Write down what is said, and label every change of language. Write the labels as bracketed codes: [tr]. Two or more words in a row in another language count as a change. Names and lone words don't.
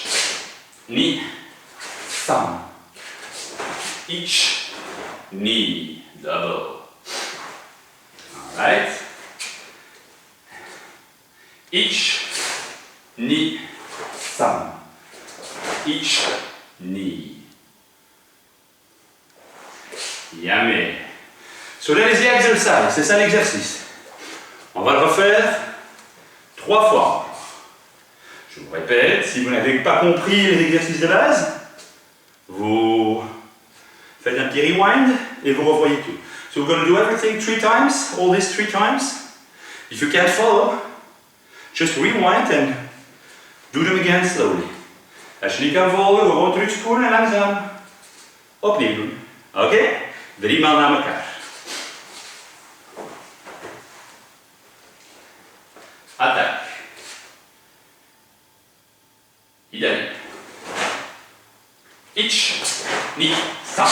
[ja] Ni. Sam. Ich. Ni. [en] Double. Alright. [ja] Ich. Ni. Sam. Ich. Ni. Yamé. [fr] Sur les exercices, c'est ça l'exercice. On va le refaire 3 fois. Je vous répète, si vous n'avez pas compris les exercices de base, vous faites un petit rewind et vous revoyez tout. [en] So we're going to do everything 3 times, all this 3 times. If you can't follow, just rewind and do them again slowly. [nl] Als je niet kan volgen, gewoon terugspoelen en langzaam opnieuw doen. Oké? 3 maal na elkaar. [fr] Attaque. Idem. [ja] Ich, ni, sam.